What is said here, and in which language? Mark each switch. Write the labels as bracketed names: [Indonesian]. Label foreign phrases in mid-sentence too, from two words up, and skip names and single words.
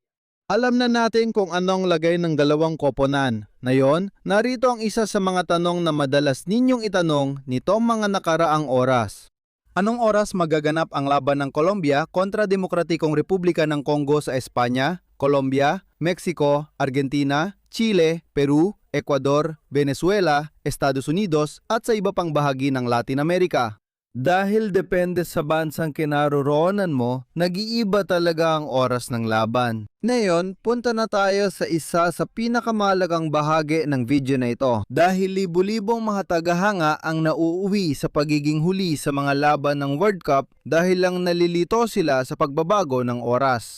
[Filipino] Alam na natin kung anong lagay ng dalawang koponan. Ngayon, narito ang isa sa mga tanong na madalas ninyong itanong nitong mga nakaraang oras. Anong oras magaganap ang laban ng Colombia kontra Demokratikong Republika ng Congo sa Espanya, Colombia, Mexico, Argentina, Chile, Peru, Ecuador, Venezuela, Estados Unidos at sa iba pang bahagi ng Latin America? Dahil depende sa bansang kinaroroonan mo, nag-iiba talaga ang oras ng laban. Ngayon, punta na tayo sa isa sa pinakamahalagang bahagi ng video na ito. Dahil libu-libong mga tagahanga ang nauuwi sa pagiging huli sa mga laban ng World Cup dahil lang nalilito sila sa pagbabago ng oras.